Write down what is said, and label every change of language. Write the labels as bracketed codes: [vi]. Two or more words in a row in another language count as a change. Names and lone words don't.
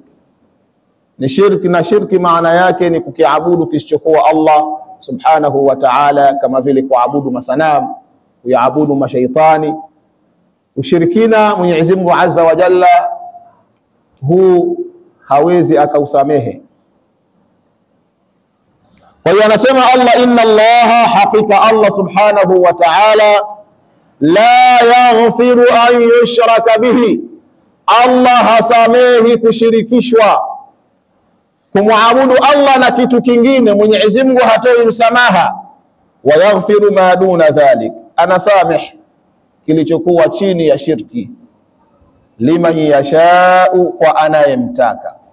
[sw] Ni shirki, na shirki maana yake ni kukiabudu kisichokuwa Allah [ar] سبحانه وتعالى, [sw] kama vile kuabudu masanamu, kuabudu mashaitani. Ushirikina Mwenyezi Mungu [ar] عز وجل [sw] huu hawezi akausamehe. Kwa hiyo anasema Allah, [ar] إن الله, [sw] hakika Allah [ar] سبحانه وتعالى, لا يغفر أن يشرك به, [sw] Allah hasamehi kushirikishwa, kumwabudu Allah na kitu kingine. Mwenyezi Mungu hatoi msamaha. [ar] ويغفر ما دون ذلك, [sw] anasameh kilichokuwa chini ya shirki, [ar] لمن يشاء, [sw] kwa anayemtaka.